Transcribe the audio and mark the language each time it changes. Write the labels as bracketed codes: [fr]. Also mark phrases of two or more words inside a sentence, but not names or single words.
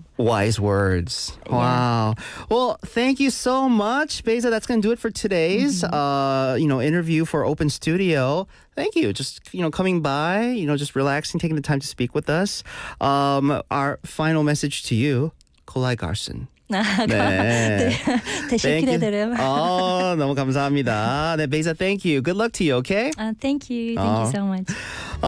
[en] wise words. Wow. Well, thank you so much, Beyza. That's going to do it for today's interview for Open Studio. Thank you. Just coming by, just relaxing, taking the time to speak with us. Our final message to you, [tr] Kolay Garson. 네. teşekkür ederim. [ko] 너무 감사합니다. 네, [en] Beyza, thank you. Good luck to you, okay? Thank you. Thank you so much.